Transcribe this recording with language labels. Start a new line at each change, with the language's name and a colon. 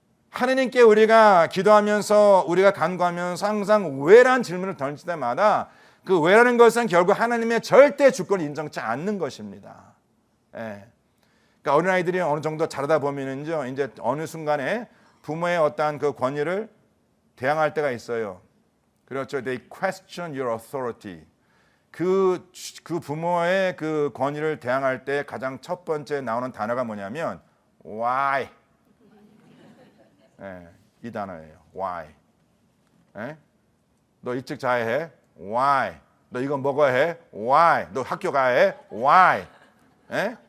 Korean: 하나님께 우리가 기도하면서 우리가 간구하면서 항상 왜라는 질문을 던질 때마다 그 왜라는 것은 결국 하나님의 절대 주권을 인정치 않는 것입니다. 예. 그러니까 어린아이들이 어느 정도 자라다 보면은요 이제 어느 순간에 부모의 어떠한 그 권위를 대항할 때가 있어요. 그렇죠.
English: They question your authority.
Korean: 그 부모의 그 권위를 대항할 때 가장 첫 번째 나오는 단어가 뭐냐면 why. 예, 이 단어예요. Why? 예? 너 일찍 자야 해? Why? 너 이거 먹어야 해? Why? 너 학교 가야 해? Why? 예?